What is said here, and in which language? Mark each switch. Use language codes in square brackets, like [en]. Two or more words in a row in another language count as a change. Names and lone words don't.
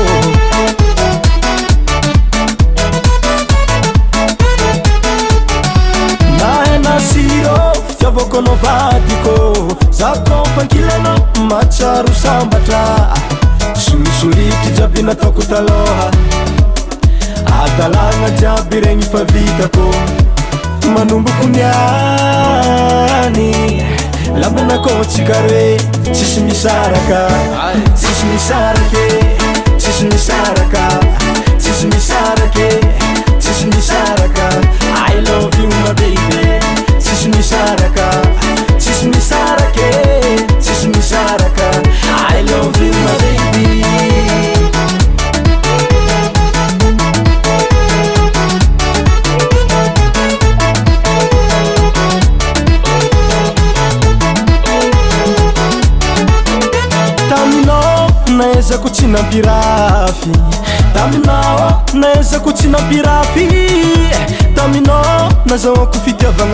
[mg] nahena siro fitiavako anao vadiko za kofankilanao matsaro sambatra solisolitry jiaby nataoko taloha adalagna jiaby regny fa vitako manomboko niany labanakô tsikaroe tsisy misaraka tsisy misarake tsisy misaraka tsisy misarake tsisy misaraka [en] I love you my baby [mg] tsisy misaraka tsisy misarake tsisy misaraka [en] I love you my baby [mg] naezako tsy nampirafy taminao naezako tsy nampirafy taminao nazahoako fitiavagna